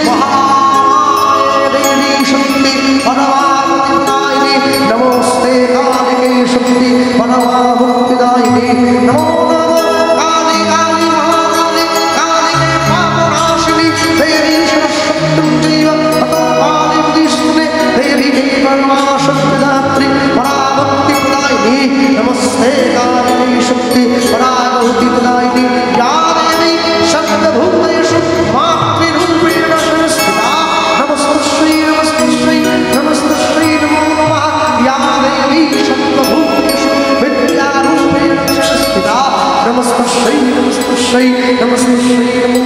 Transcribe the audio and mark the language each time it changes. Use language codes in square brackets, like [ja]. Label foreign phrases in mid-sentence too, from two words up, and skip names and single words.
[sa] মহামায়ে দেবী শক্তি পরমাগতিদায়িনী নমস্তে কালিকে শক্তি পরমা ভক্তিদায়িনী নমো নমঃ কালী কালী মহাকালী কালিকে পাপনাশিনী দেবী সরস্বতীঞ্চৈব ততো কালীবুদ্ধিস্তুতে দেবী পরমা শক্তিদাত্রী পরাভক্তিদায়িনী নমস্তে কালিকে শক্তি পরাভক্তিদায়িনী या देवी सर्वभूतेषु मातृरूपेण संस्थिता नमस्तस्यै नमस्तस्यै नमस्तस्यै नमो नमः या देवी सर्वभूतेषु विद्यारूपेण संस्थिता नमस्तस्यै नमस्तस्यै नमस्तस्यै नमो